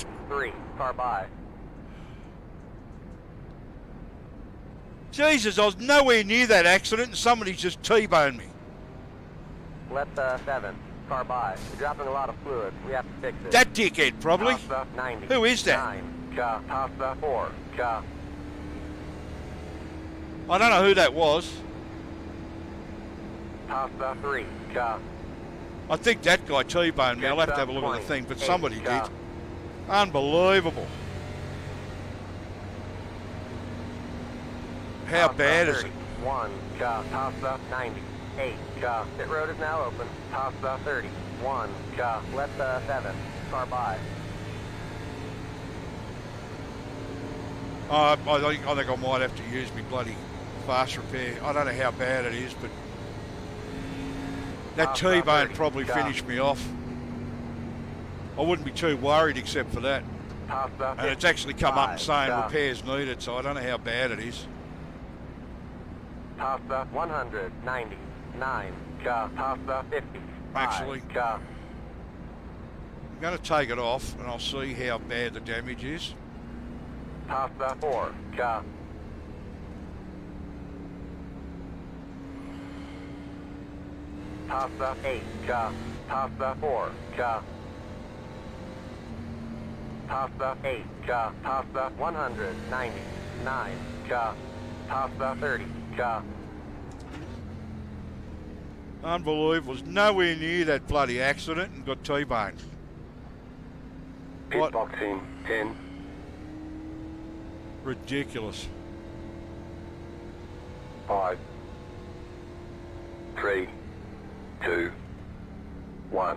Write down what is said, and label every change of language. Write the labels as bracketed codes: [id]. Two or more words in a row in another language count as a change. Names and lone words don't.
[en] 3. Car by. Jesus, I was nowhere near that accident and somebody just T-boned me. Left 7. Car by. You're dropping a lot of fluid. We have to fix it. That dickhead, probably. Pasta 90. Who is that? 9. Ka. Pasta 4. Ka. I don't know who that was. Pasta 3. Ka. I think that guy T-boned me. I'll have to have a look at the thing, but somebody did. Unbelievable. How bad is it? 1. Ka. Pasta 90. 8. Ka. Pit road is now open. Pasta 30. 1. Ka. Left 7. Car by. I think I might have to use my bloody fast repair. I don't know how bad it is, but that T-bone probably finished me off. I wouldn't be too worried except for that. And it's actually come up and saying repairs needed, so I don't know how bad it is. Pasta 199. Ka. Pasta 50. Actually, Ka. I'm going to take it off and I'll see how bad the damage is. Pasta 4. Ka. Pasta 8. Ka. Pasta 4. Ka. Pasta 8. Ka. Pasta 199. Ka. Pasta 30. Ka. Unbelievable. Was nowhere near that bloody accident and got T-boned. Pit What? box in 10, Ridiculous. 5, 3, 2, 1.